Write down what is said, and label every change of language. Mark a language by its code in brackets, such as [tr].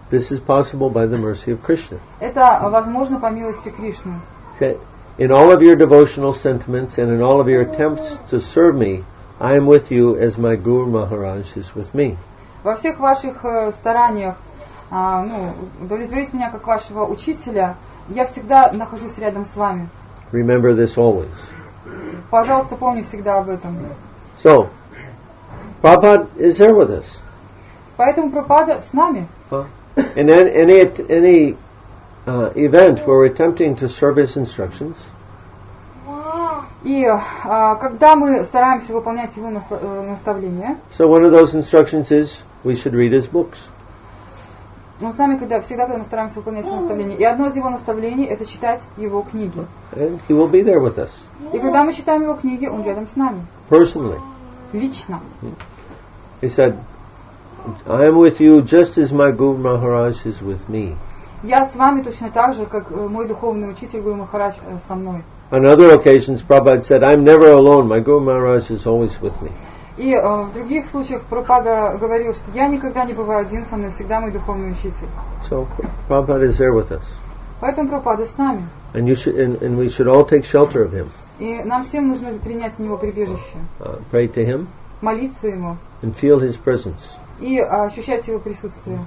[en] This is possible by the mercy of Krishna. [ru] Это возможно по милости Кришны. [en] In all of your devotional sentiments and in all of your attempts to serve me, I am with you as my Guru Maharaj is with me. [ru] Во всех ваших стараниях удовлетворить меня как вашего учителя, я всегда нахожусь рядом с вами. [en] Remember this always. [ru] Пожалуйста, помни всегда об этом. [en] So, Prabhupada is there with us. [ru] Поэтому Прабхупада с нами. [en] And then any event where we're attempting to serve his instructions, [ru] И когда мы стараемся выполнять его наставления, [en] so one of those instructions is we should read his books. [ru] с нами всегда, когда мы стараемся выполнять его наставления, и одно из его наставлений это читать его книги. [en] And he will be there with us. [ru] И когда мы читаем его книги, он рядом с нами. [en] Personally. [ru] Лично. [en] He said, I am with you just as my Guru Maharaj is with me. [ru] Я с вами точно так же, как мой духовный учитель Гуру Махарадж со мной. [en] On other occasions, Prabhupada said, I'm never alone. My Guru Maharaj is always with me. [ru] И в других случаях Прабхупада говорил, что я никогда не бываю один, со мной всегда мой духовный учитель. [en] So Prabhupada is there with us. [ru] Поэтому Прабхупада с нами. [en] And we should all take shelter of him. [ru] И нам всем нужно принять у него прибежище. [en] Pray to him. [ru] Молиться ему. [en] And feel his presence. [ru] И ощущать его присутствие.